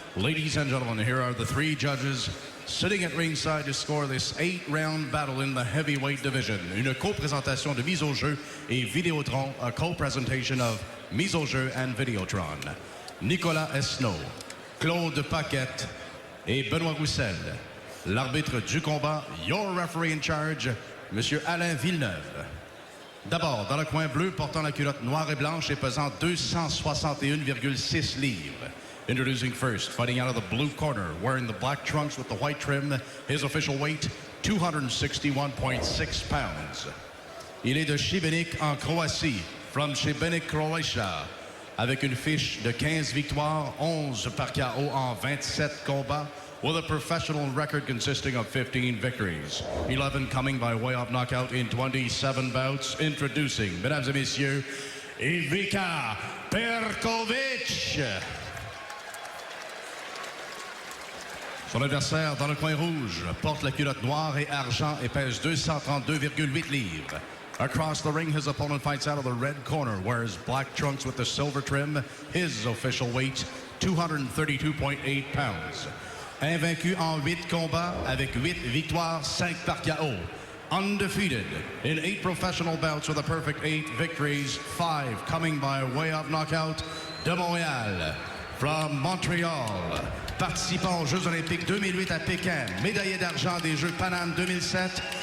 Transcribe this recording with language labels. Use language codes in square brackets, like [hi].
[en] Ladies and gentlemen, here are the three judges sitting at ringside to score this 8-round battle in the heavyweight division. [fr] Une co-présentation de Mise au jeu et Vidéotron, [en] a co-presentation of Mise au jeu and Vidéotron. [fr] Nicolas Esnault, Claude Paquette et Benoît Roussel. L'arbitre du combat, [en] your referee in charge, [fr] Monsieur Alain Villeneuve. D'abord, dans le coin bleu, portant la culotte noire et blanche et pesant 261,6 livres. [en] Introducing first, fighting out of the blue corner, wearing the black trunks with the white trim, his official weight, 261.6 pounds. [fr] Il est de Šibenik en Croatie, [en] from Šibenik, Croatia, [fr] avec une fiche de 15 victoires, 11 par KO en 27 combats, [en] with a professional record consisting of 15 victories, 11 coming by way of knockout in 27 bouts. Introducing, [fr] mesdames et messieurs, Ivica Perkovic. Son adversaire dans le coin rouge porte la culotte noire et argent et pèse 232,8 livres. [en] Across the ring, his opponent fights out of the red corner, wears black trunks with the silver trim. His official weight, 232.8 pounds. [fr] Invaincu en 8 combats avec 8 victoires, 5 par KO. [en] Undefeated in 8 professional bouts with a perfect 8 victories, 5 coming by way of knockout. [fr] De Montréal, [en] from Montreal, [fr] participant aux Jeux olympiques 2008 à Pékin, médaillé d'argent des Jeux Pan Am 2007.